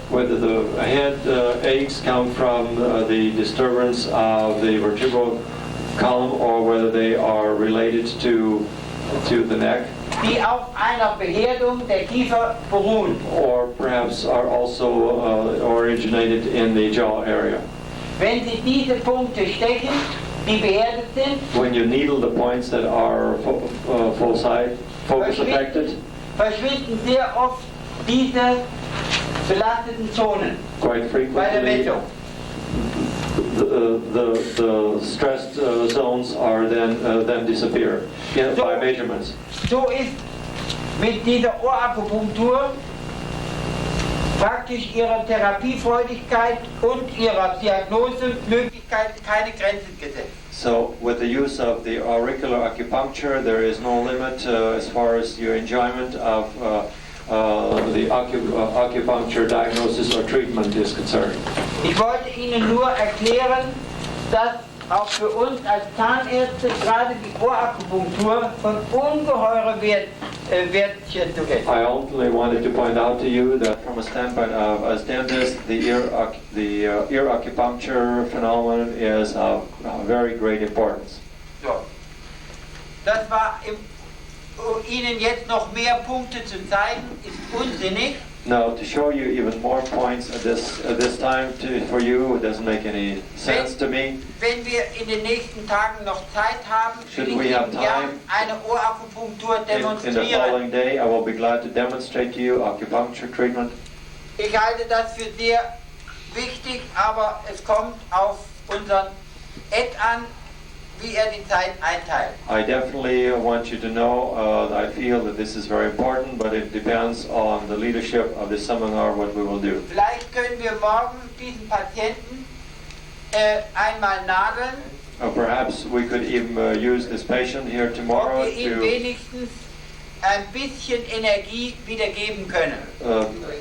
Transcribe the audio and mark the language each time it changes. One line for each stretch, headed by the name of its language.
English: whether the head aches come from the disturbance of the vertebral column or whether they are related to the neck,
German: Die auf einer Beherdung der Kiefer beruhen.
English: or perhaps are also originated in the jaw area.
German: Wenn Sie diese Punkte stechen, die beherdet sind,
English: When you needle the points that are focus affected,
German: verschwinden sehr oft diese belasteten Zonen
English: quite
German: bei der
English: frequently
German: Messung.
English: the stressed zones are then disappear by measurements.
German: So ist mit dieser Ohrakupunktur praktisch ihrer Therapiefreudigkeit und ihrer Diagnosemöglichkeiten keine Grenzen gesetzt.
English: So, with the use of the auricular acupuncture, there is no limit as far as your enjoyment of the acupuncture diagnosis or treatment is concerned.
German: Ich wollte Ihnen nur erklären, dass auch für uns als Zahnärzte gerade die Ohrakupunktur von ungeheurer Wertschätzung ist.
English: I only wanted to point out to you that from a standpoint of as dentist, the ear acupuncture phenomenon is of very great importance. So.
German: Das war, Ihnen jetzt noch mehr Punkte zu zeigen, ist unsinnig.
English: Now, to show you even more points at this time for you, it doesn't make any sense to me.
German: Wenn wir in den nächsten Tagen noch Zeit haben, will ich Ihnen gern eine Ohrakupunktur demonstrieren.
English: In the following day, I will be glad to demonstrate to you acupuncture treatment.
German: Ich halte das für sehr wichtig, aber es kommt auf unseren Ed an, wie die Zeit einteilt.
English: I definitely want you to know I feel that this is very important, but it depends on the leadership of the seminar what we will do.
German: Vielleicht können wir morgen diesen Patienten einmal nageln.
English: Perhaps we could even use this patient here tomorrow
German: ob wir ihm wenigstens ein bisschen Energie wiedergeben können.